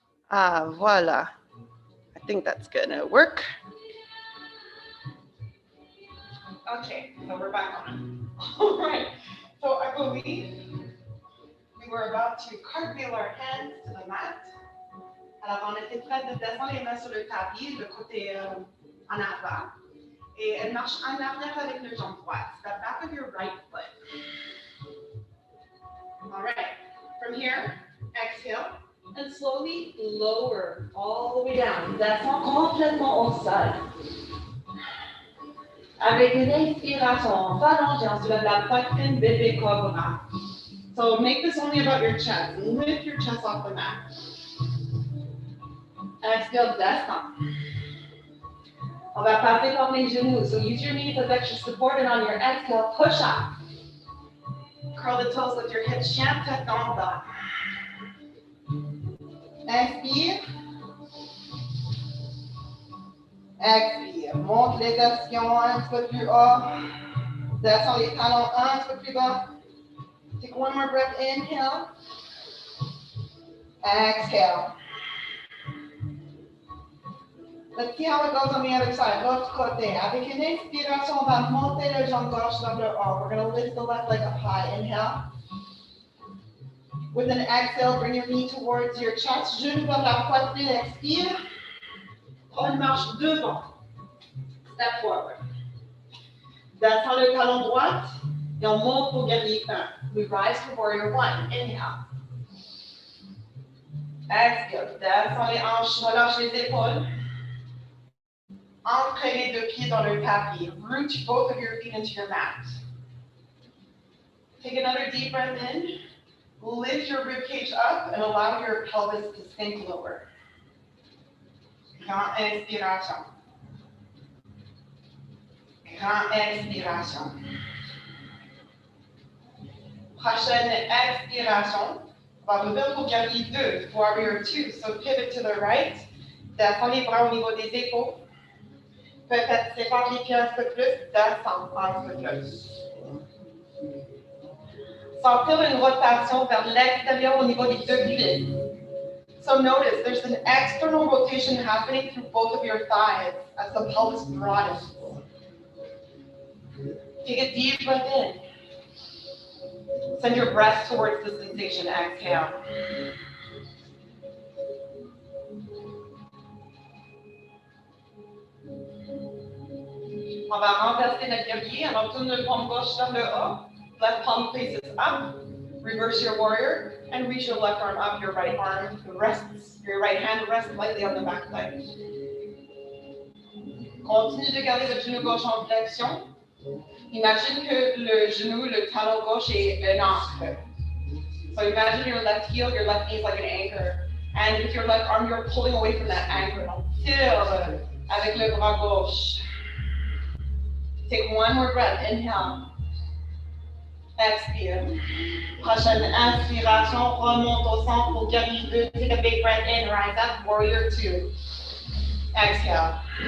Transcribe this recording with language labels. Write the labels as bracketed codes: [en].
[en] Ah, voila. I think that's gonna work. Okay, so we're back on. All right. So I believe we were about to cartwheel our hands to the mat. [fr] Alors, on était prêt de descendre les mains sur le tapis, le côté en avant. Et elle marche en arrière avec le jambe droite. [en] The back of your right foot. All right. From here, exhale. And slowly lower all the way down. [fr] Descends complètement au sol. Avec une inspiration, on va allonger, on soulève la poitrine, bébé cobra. [en] So make this only about your chest. Lift your chest off the mat. Exhale, [fr] descends. On va passer par les genoux. [en] So use your knees as extra support, and on your exhale, push up. Curl the toes with your hips, [fr] chien, tête dans le bas. Inspire. Expire. Monte les versions un petit peu plus haut. Descends les talons un petit peu plus bas. [en] Take one more breath. Inhale. Exhale. Let's see how it goes on the other side. [fr] L'autre côté. Avec une inspiration, on va monter le jambe gauche vers le haut. [en] We're going to lift the left leg up high. Inhale. With an exhale, bring your knee towards your chest. [fr] Genou vers la poitrine. Expire. On marche devant. [en] Step forward. [fr] Descends le talon droit et on monte pour guerrier 1. [en] We rise for warrior 1. Inhale. Exhale. [fr] Descends les hanches, relâche les épaules. Ancrez les deux pieds dans le tapis. [en] Root both of your feet into your mat. Take another deep breath in. Lift your rib cage up and allow your pelvis to sink lower. [fr] Grande inspiration. Grande expiration. Prochaine expiration. On va revenir pour guerrier 2, [en] warrior 2. So pivot to the right. [fr] Descends les bras au niveau des épaules. Peut-être sépare les pieds un peu plus. Descends un peu plus. Sentir une rotation vers l'extérieur au niveau des deux cuisses. [en] So notice there's an external rotation happening through both of your thighs as the pelvis broadens. Take a deep breath in. Send your breath towards the sensation. Exhale. [fr] On va renverser notre guerrier. Alors tourne le paume gauche vers le haut. [en] Left palm faces up. Reverse your warrior and reach your left arm up. Your right arm rests. Your right hand rests lightly on the back leg. [fr] Continue de garder votre genou gauche en flexion. Imagine que le genou, le talon gauche est un ancre. [en] So imagine your left heel, your left knee is like an anchor. And with your left arm, you're pulling away from that anchor. [fr] Donc, tire avec le bras gauche. [en] Take one more breath. Inhale. [fr] Expire. Prochaine inspiration, remonte au centre pour guerrier 2. [en] Take a big breath in, rise up, warrior 2. Exhale.